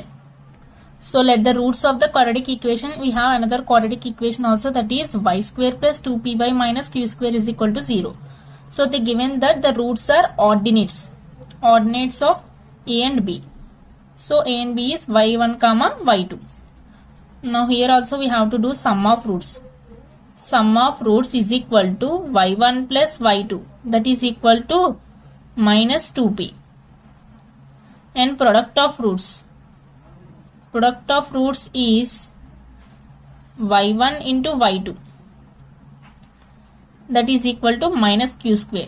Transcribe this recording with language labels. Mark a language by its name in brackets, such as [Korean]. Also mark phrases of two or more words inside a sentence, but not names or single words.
[English] So let the roots of the quadratic equation, we have another quadratic equation also, that is y square plus 2py minus q square is equal to 0. So they given that the roots are ordinates of a and b. So a and b is y1 comma y2. Now here also we have to do sum of roots. Sum of roots is equal to y1 plus y2, that is equal to minus 2p. And product of roots is y1 into y2, that is equal to minus q square.